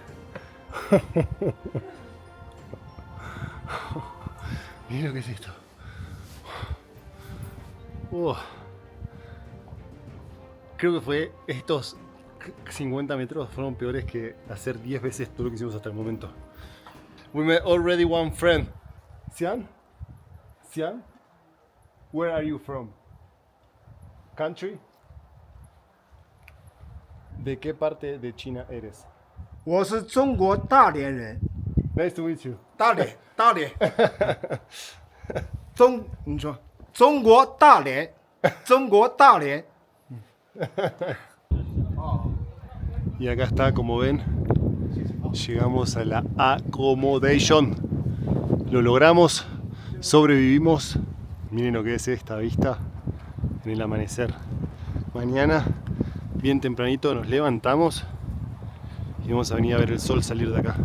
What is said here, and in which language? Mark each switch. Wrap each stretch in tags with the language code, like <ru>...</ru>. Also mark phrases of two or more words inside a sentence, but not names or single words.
<es>Miren lo que es esto. Creo que fue estos 50 metros fueron peores que hacer 10 veces todo lo que hicimos hasta el momento.</es> <en>We met already one friend. Xian? Xian? Where are you from? Country?</en> <es>¿De qué parte de China eres?</es> <zh>我是中国大连人，</zh> <en>Nice to meet you.</en> <zh>大连，你说中国大连，中国大连。</zh> <es>Y acá está, como ven, llegamos a la accommodation. Lo logramos, sobrevivimos. Miren lo que es esta vista en el amanecer. Mañana, bien tempranito, nos levantamos y vamos a venir a ver el sol salir de acá.</es>